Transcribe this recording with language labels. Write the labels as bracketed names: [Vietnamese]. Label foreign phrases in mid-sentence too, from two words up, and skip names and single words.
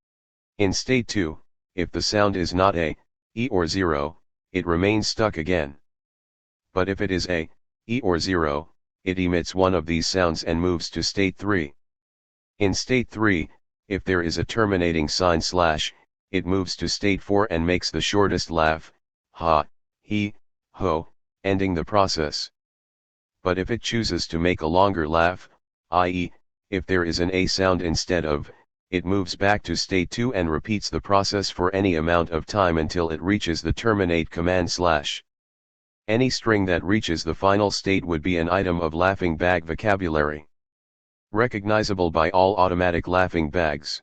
[English] In state 2, if the sound is not A, E or 0, it remains stuck again. But if it is A, E or 0, it emits one of these sounds and moves to state 3. In state 3, if there is a terminating sign slash, it moves to state 4 and makes the shortest laugh, ha, he, ho, ending the process. But if it chooses to make a longer laugh, i.e., if there is an A sound instead of it moves back to state 2 and repeats the process for any amount of time until it reaches the terminate command /. Any string that reaches the final state would be an item of laughing bag vocabulary, recognizable by all automatic laughing bags.